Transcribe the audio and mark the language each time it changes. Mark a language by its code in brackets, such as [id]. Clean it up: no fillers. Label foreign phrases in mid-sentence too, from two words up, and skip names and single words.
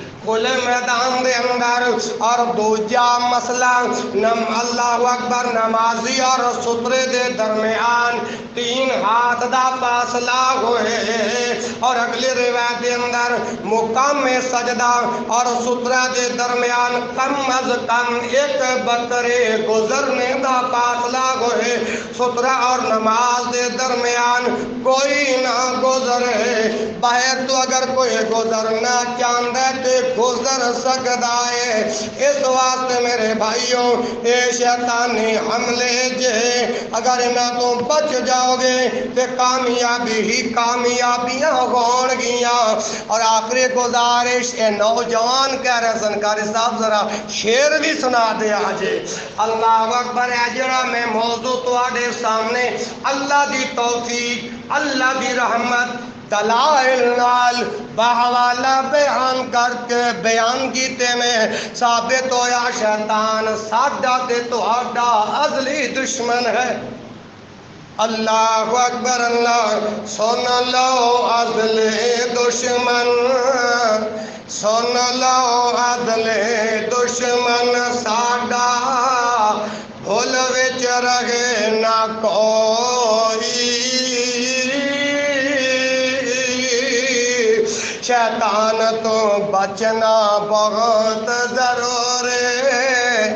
[pa] کھلے میدان دے اندر، اور دوجا مسئلہ [ar] اللہ اکبر [pa] نمازی اور سترے دے درمیان 3 ہاتھ دا فاصلہ ہوئے، اور اگلی روایت دے اندر مقام سجدہ اور سترہ دے درمیان کم از کم 1 بکرے گزرنے دا فاصلہ ہوئے، سترہ اور نماز دے درمیان کوئی نہ گزرے۔ [ur] باہر تو اگر کوئی گزرنا چاہتا ہے تو گزر سکتا ہے۔ [pa] اس واسطے میرے بھائیوں اے شیطانی حملے جے اگر نہ [ur] تم بچ جاؤ گے [pa] تو کامیابی ہی کامیابیاں ہون گیاں۔ اور آخری گزارش اے نوجوان کہہ رہے سنکاری صاحب ذرا شعر بھی سنا دے آجے۔ [ar] اللہ اکبر [pa] ہے جڑا میں موضوع تواڈے سامنے اللہ دی توفیق اللہ دی رحمت دلائل نال بحوالہ بیان کر کے بیان کیتے میں ثابت ہویا شیطان ساڈا تے تہاڈا ازلی دشمن ہے۔ [ar] اللہ اکبر [pa] اللہ، سن لو ازلی دشمن، سن لو ازلی دشمن ساڈا، بھول وچ رہے نہ کوئی، شیطان تو بچنا بہت ضرور ہے۔